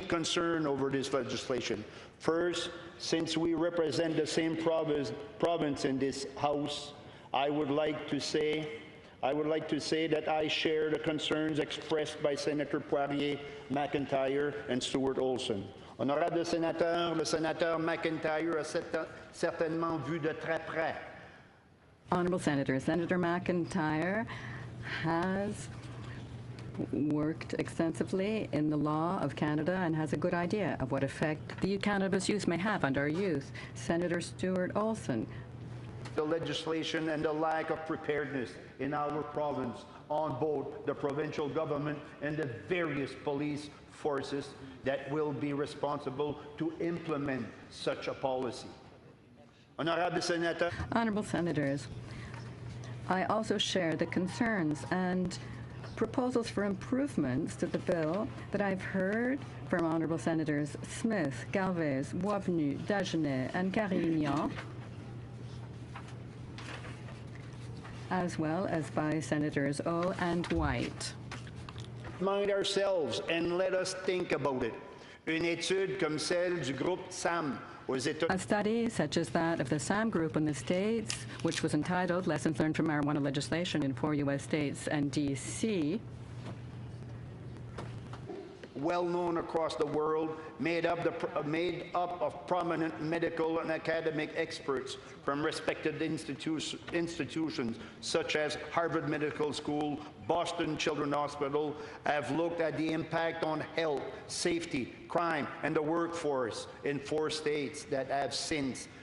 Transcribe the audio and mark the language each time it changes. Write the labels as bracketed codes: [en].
[en] Concern over this legislation. First, since we represent the same province in this House, I would like to say that I share the concerns expressed by Senator Poirier, McIntyre, and Stuart Olson. [fr] Honorable sénateur, le sénateur McIntyre a certainement vu de très près. [en] Honorable Senator, Senator McIntyre has worked extensively in the law of Canada and has a good idea of what effect the cannabis use may have on our youth. Senator Stuart Olson. The legislation and the lack of preparedness in our province on both the provincial government and the various police forces that will be responsible to implement such a policy. Honorable Senator. Honorable Senators, I also share the concerns and proposals for improvements to the bill that I've heard from Honorable Senators Smith, Galvez, Boisvenu, Dagenet, and Carignan, as well as by Senators O and White. Mind ourselves and let us think about it. [fr] Une étude comme celle du groupe SAM aux États-Unis. [en] A study such as that of the SAM Group in the States, which was entitled Lessons Learned from Marijuana Legislation in 4 U.S. states and D.C., well known across the world, made up of prominent medical and academic experts from respected institutions such as Harvard Medical School, Boston Children's Hospital, have looked at the impact on health, safety, crime, and the workforce in 4 states that have since